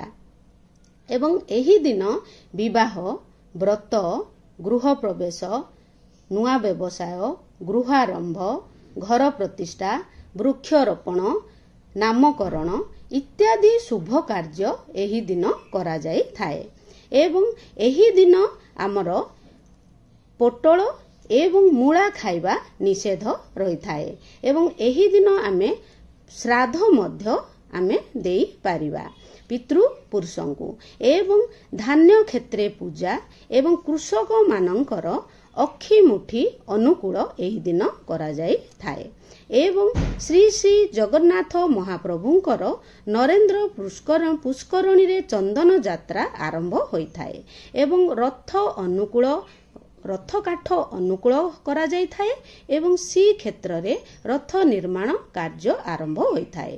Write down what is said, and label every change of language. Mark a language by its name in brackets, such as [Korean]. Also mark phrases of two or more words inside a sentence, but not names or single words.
[Odia] ଏବଂ ଏହି ଦିନ ବିବାହ, ବ୍ରତ, ଗୃହ ପ୍ରବେଶ, ନୂଆ ବ୍ୟବସାୟ, ଗୃହାରମ୍ଭ, ଘର ପ୍ରତିଷ୍ଠା, ବୃକ୍ଷରୋପଣ, ନାମକରଣ ଇତ୍ୟାଦି ଶୁଭ କାର୍ଯ୍ୟ ଏହି ଦିନ କରା ଯାଇ ଥାଏ। ଏବଂ ଏହି ଦିନ ଆମର ପୋଟଳ ଏବଂ ମୂଳା ଖାଇବା ନିଷେଧ ରହି ଥାଏ। ଏବଂ ଏହି ଦିନ ଆମେ ଶ୍ରାଦ୍ଧ ମଧ୍ୟ ଆମେ ଦେଇ ପାରିବା ପିତୃ ପୁରୁଷଙ୍କୁ। ଏବଂ ଧାନ୍ୟ କ୍ଷେତ୍ରେ ପୂଜା ଏବଂ କୃଷକ ମାନଙ୍କର ଅକ୍ଷି ମୁଠି ଅନୁକୂଳ ଏହି ଦିନ କରା ଯାଇ ଥାଏ। ଏବଂ ଶ୍ରୀ ଶ୍ରୀ ଜଗନ୍ନାଥ ମହାପ୍ରଭୁଙ୍କର ନରେନ୍ଦ୍ର ପୁଷ୍କରିଣୀ ରେ ଚନ୍ଦନ ଯାତ୍ରା ଆରମ୍ଭ ହୋଇ ଥାଏ ଏବଂ ରଥ କାଠ ଅନୁକୂଳ କରା ଯାଇ ଥାଏ ଏବଂ ସେ କ୍ଷେତ୍ର ରେ ରଥ ନିର୍ମାଣ କାର୍ଯ୍ୟ ଆରମ୍ଭ ହୋଇ ଥାଏ।